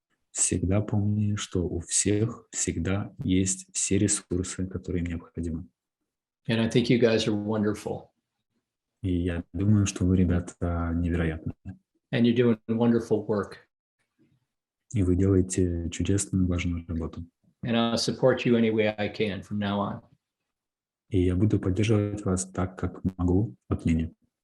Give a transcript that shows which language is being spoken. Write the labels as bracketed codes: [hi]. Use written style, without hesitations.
[ru] Всегда помни, что у всех всегда есть все ресурсы, которые им необходимы. [en] And I think you guys are wonderful. [ru] И я думаю, что вы, ребята, невероятные. [en] And you're doing wonderful work. [ru] И вы делаете чудесную, важную работу. [en] And I'll support you any way I can from now on. [ru] И я буду поддерживать вас так, как могу отныне.